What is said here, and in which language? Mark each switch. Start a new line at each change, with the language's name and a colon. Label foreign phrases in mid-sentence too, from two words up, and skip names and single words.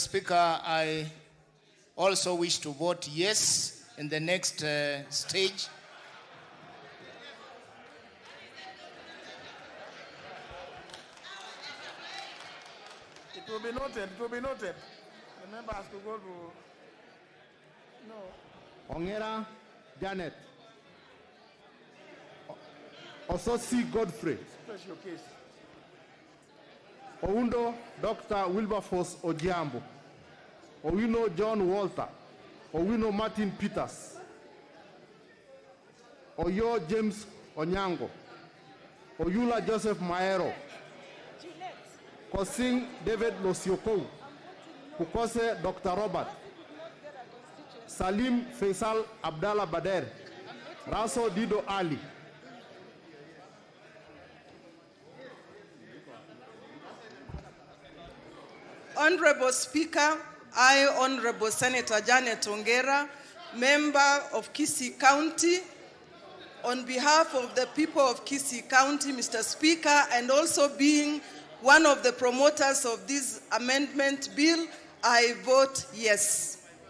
English: Speaker, I also wish to vote yes in the next stage. It will be noted. The member has to go to... No. Ongera Janet. Ososi Godfrey. Special case. Oundo Dr. Wilberforce Ojiambo. Owino John Walter. Owino Martin Peters. Oyo James Onyango. Oyula Joseph Maero. Kosing David Losioko. Kukose Dr. Robert. Salim Faisal Abdallah Bader. Raso Dido Ali. Honorable Speaker, I, Honorable Senator Janet Ongera, member of Kisii County, on behalf of the people of Kisii County, Mr. Speaker, and also being one of the promoters of this amendment bill, I vote yes.